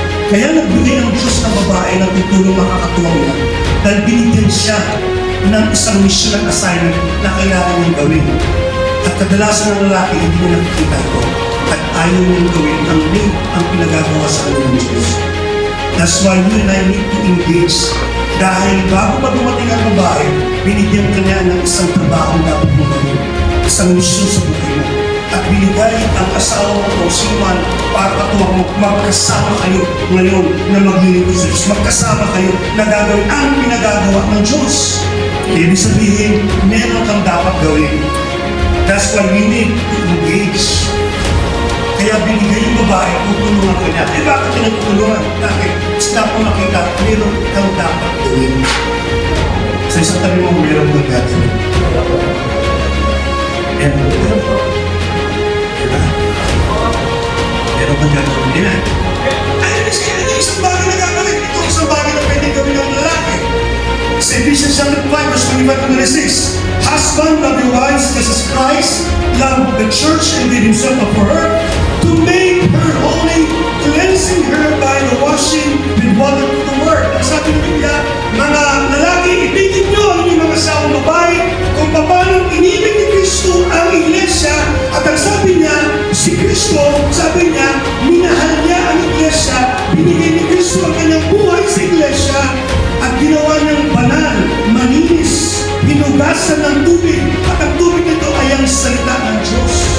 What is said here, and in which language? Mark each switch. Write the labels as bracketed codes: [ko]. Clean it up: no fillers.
[tl] Kaya nagbigay ng Diyos ng babae ng tutulong makakatuwang niya dahil binigyan siya ng isang mission at assignment na kailangan niyang gawin. At kadalasan ng lalaki hindi niya nakikita ito at ayaw niyang gawin ang pinagagawa sa kanya ng Diyos. [en] That's why you and I need to engage. [tl] Dahil bago pa dumating ang babae, binigyan ka niya ng isang trabaho na dapat mo gawin. Isang mission sa buhay mo. At binigay ang asawa mo o siman para katuwang mo, magkasama kayo ngayon na maglilingkod sa Diyos. Magkasama kayo na gagawin ang pinagagawa ng Diyos. Ibig sabihin, meron kang dapat gawin. [en] That's why we need to engage. [tl] Kaya binigay yung babae, tutulungan ka niya. Eh bakit pinagtutulungan? Dahil stop mo nakita, meron kang dapat gawin. Sa isang tabi mo, meron kang gagawin. Meron po. Diba? Meron kang gagawin. Diba? Ay, isang bagay na gagawin. Ito isang bagay na pwedeng gawin ng lalaki. [en] Sa Ephesians chapter 5, verse 25-26, Husband, love your wives just as Christ loved the church and gave himself up for her, to make her holy, cleansing her by the washing with water of the word. [tl] Ang sabi ng Biblia, mga lalaki, ibigin nyo ang inyong mga asawang babae kung paano inibig ni Kristo ang iglesia. At ang sabi niya, si Kristo, sabi niya, minahal niya ang iglesia, binigay ni Kristo ang kanyang buhay sa iglesia, at ginawa niyang banal, malinis, hinugasan ng tubig, at ang tubig nito ay ang salita ng Diyos.